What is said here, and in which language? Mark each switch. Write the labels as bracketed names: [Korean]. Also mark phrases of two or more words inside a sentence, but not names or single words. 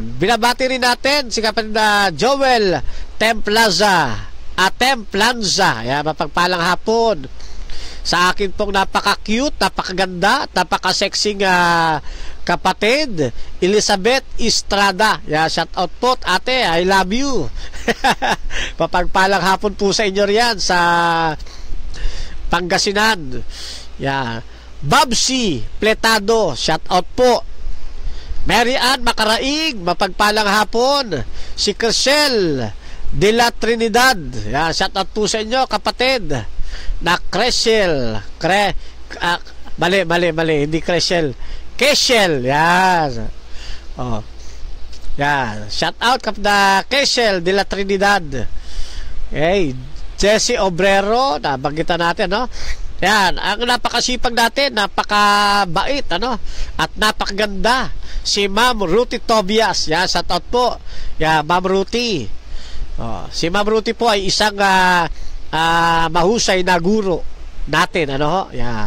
[Filipino] Binabati rin natin si kapatid na Joel Templanza. Templanza. Yan, mapagpalang hapon. Sa akin pong napaka-cute, napakaganda, napaka-sexing kapatid, Elizabeth Estrada. Yan, [English] shout out [Filipino] po, ate, [English] I love you. [Filipino] Mapagpalang hapon po sa inyo riyan sa Pangasinan. Yan. Babsi Pletado, [English] shout out [Filipino] po. Mary Ann Macaraig, mapagpalang hapon. Si Crishel de la Trinidad. Yan, [English] shout out [Filipino] po sa inyo kapatid na Crishel. Mali, hindi Crishel, Keshel. Yan. Yan, [English] shout out [Filipino] kapatid na Keshel de la Trinidad. Okay. Jesse Obrero, nabanggitan natin Yan, ang napakasipag natin, napakabait at napakaganda si Ma'am Ruty Tobias. Yan, [English] shout out [Filipino] po. Yan, Ma'am Ruty. Si Ma'am Ruty po ay isang mahusay na guro natin Yan.